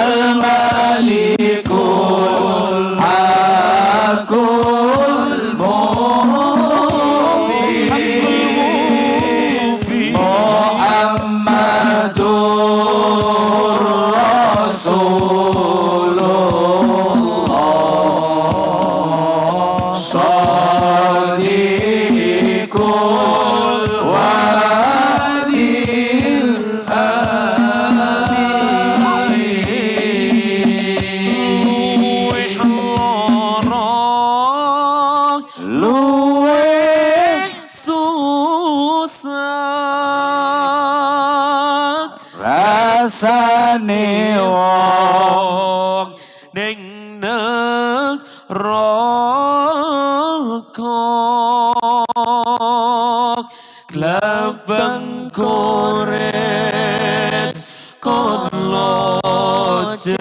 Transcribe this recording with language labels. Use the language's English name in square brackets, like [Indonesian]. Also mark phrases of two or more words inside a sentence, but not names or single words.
[Arabic] الملك الحق المبين محمد رسول الله صادق الوعد الأمين [Javanese] luwih susah rasane wong ning neraka glabang kores kono